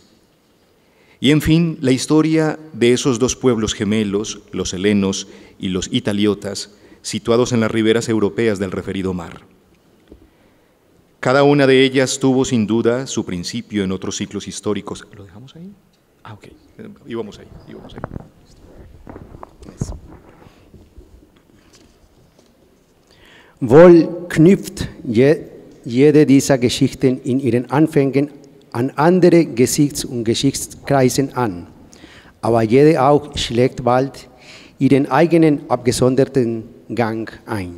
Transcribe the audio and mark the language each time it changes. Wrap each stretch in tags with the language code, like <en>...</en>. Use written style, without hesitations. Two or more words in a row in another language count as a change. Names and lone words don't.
<es>Y en fin, la historia de esos dos pueblos gemelos, los helenos y los italiotas, situados en las riberas europeas del referido mar. Cada una de ellas tuvo sin duda su principio en otros ciclos históricos. ¿Lo dejamos ahí? Ah, ok. Íbamos ahí.</es> <de>Wohl knüpft jede dieser Geschichten in ihren Anfängen an andere Gesichts- und Geschichtskreisen an, aber jede auch schlägt bald ihren eigenen abgesonderten Gang ein.</de>